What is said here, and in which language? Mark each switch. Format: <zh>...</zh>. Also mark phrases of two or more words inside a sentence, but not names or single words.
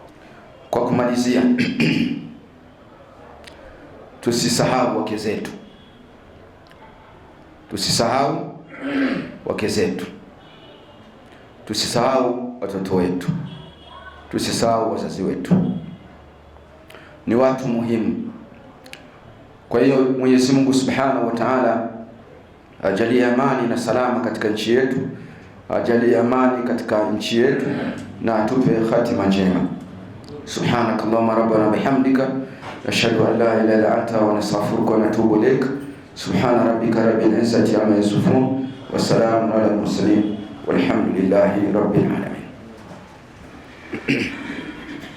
<sw>Kwa kumalizia, tusisahau wake zetu, tusisahau wake zetu, tusisahau watoto wetu, tusisahau wazazi wetu. Ni watu muhimu. Kwa hiyo Mwenyezi Mungu</sw> <ar>سبحانه وتعالى</ar> <sw>ajalie amani na salama katika nchi yetu, ajalie amani katika nchi yetu na atupe khatima njema.</sw> <ar>سبحانك اللهم ربنا بحمدك نشهد أن لا إله إلا أنت ونستغفرك ونتوب إليك. سبحان ربك رب العزة عما يصفون وسلام على المرسلين والحمد لله رب العالمين.</ar>